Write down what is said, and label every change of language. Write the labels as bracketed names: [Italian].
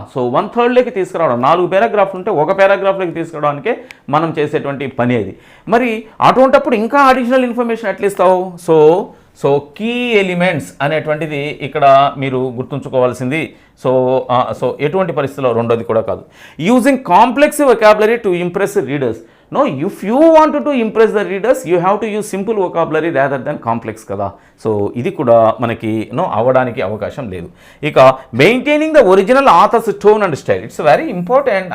[Telugu] So 1/3 తీసుకురావడం, 4 పారాగ్రాఫ్లు ఉంటే 1 పారాగ్రాఫ్లోకి తీసుకురావడానికే మనం చేసేటువంటి పని అది. మరి అటువంటప్పుడు ఇంకా అడిషనల్ ఇన్ఫర్మేషన్ ఎట్లా ఇస్తావు? సో కీ ఎలిమెంట్స్ అనేటువంటిది ఇక్కడ మీరు గుర్తుంచుకోవాల్సింది. సో ఎటువంటి పరిస్థితుల్లో రెండోది కూడా కాదు. [English] Using complex vocabulary to impress readers. No, if you want to impress the readers, you have to use simple vocabulary rather than complex కదా. [Telugu] సో ఇది కూడా మనకి అవ్వడానికి అవకాశం లేదు. ఇక [English] Maintaining the original author's tone and style, it's very important.